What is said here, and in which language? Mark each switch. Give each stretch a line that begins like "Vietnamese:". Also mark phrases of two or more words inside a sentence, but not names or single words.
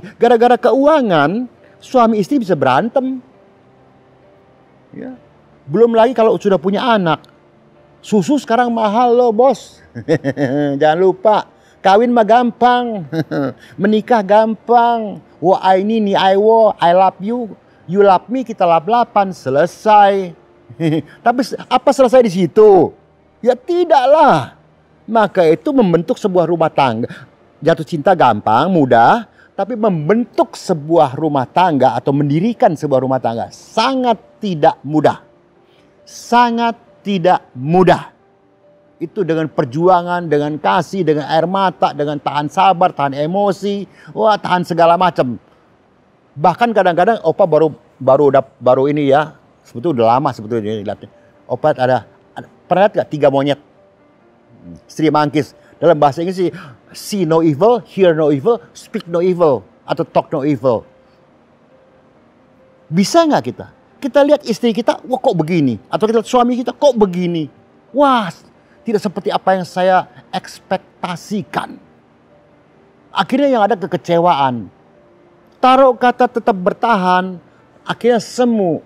Indonesian: Gara-gara keuangan suami istri bisa berantem. Ya. Belum lagi kalau sudah punya anak. Susu sekarang mahal loh bos. Jangan lupa. Kawin mah gampang. Menikah gampang. Wah ini ni
English: I love you. You love me,
Indonesian: kita lap-lapan. Selesai. Tapi apa selesai di situ? Ya tidaklah. Maka itu membentuk sebuah rumah tangga. Jatuh cinta gampang, mudah, tapi membentuk sebuah rumah tangga atau mendirikan sebuah rumah tangga sangat tidak mudah. Sangat tidak mudah. Itu dengan perjuangan, dengan kasih, dengan air mata, dengan tahan sabar, tahan emosi, wah tahan segala macam. Bahkan kadang-kadang opa baru ini ya, sebetulnya udah lama sebetulnya dilatih. Opa pernah lihat gak 3 monyet? Sri Mangkis. Dalam bahasa Inggris sih,
English: see no evil, hear no evil, speak no evil, atau talk no evil.
Indonesian: Bisa nggak kita? Kita lihat istri kita, wah kok begini. Atau kita lihat suami kita, kok begini. Wah, tidak seperti apa yang saya ekspektasikan. Akhirnya yang ada kekecewaan. Taruh kata tetap bertahan, akhirnya semu.